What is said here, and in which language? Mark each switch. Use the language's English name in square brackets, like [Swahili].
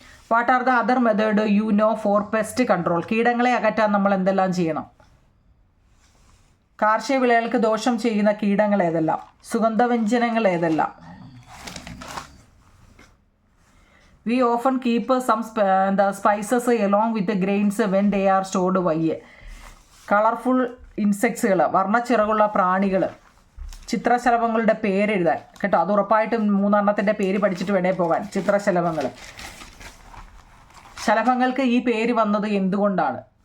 [English] what are the other method you know for pest control, [Malayalam] കീടങ്ങളെ അകറ്റാൻ നമ്മൾ എന്തെല്ലാം ചെയ്യണം. കാർഷിക വിളകൾക്ക് ദോഷം ചെയ്യുന്ന കീടങ്ങൾ ഏതെല്ലാം, സുഗന്ധവ്യഞ്ജനങ്ങൾ ഏതെല്ലാം. [English] We often keep some spices along with the grains when they are stored. [Malayalam] വയ്യ കളർഫുൾ ഇൻസെക്ട്സുകൾ, വർണ്ണച്ചിറകുള്ള പ്രാണികൾ, ചിത്രശലഭങ്ങളുടെ പേരെഴുതാൻ കേട്ടോ. അത് ഉറപ്പായിട്ടും 3 എണ്ണത്തിൻ്റെ പേര് പഠിച്ചിട്ട് വേണേ പോകാൻ. ചിത്രശലഭങ്ങൾ, ശലഭങ്ങൾക്ക് ഈ പേര് വന്നത് എന്തുകൊണ്ടാണ്.